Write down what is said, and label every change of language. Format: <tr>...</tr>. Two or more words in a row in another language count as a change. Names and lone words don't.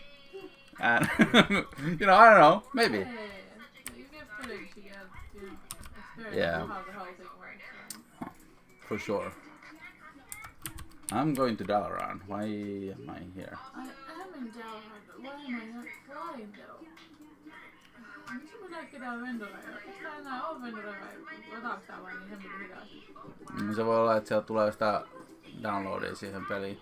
<en>And, you know, I don't know, maybe. Yeah. You get footage, you get, experience Yeah. how the whole thing works. So. For sure. I'm going to Dalaran. Why am I here? I am in Dalhard, but why am I not flying though?</en> <fi>Miksi mä näkyy täällä vendoreja? Eikö tää enää oo vendoreja vai lataaks tää vain niin hemmetin hitaasti? Se voi olla, että sieltä tulee sitä downloadia siihen peliin.</fi>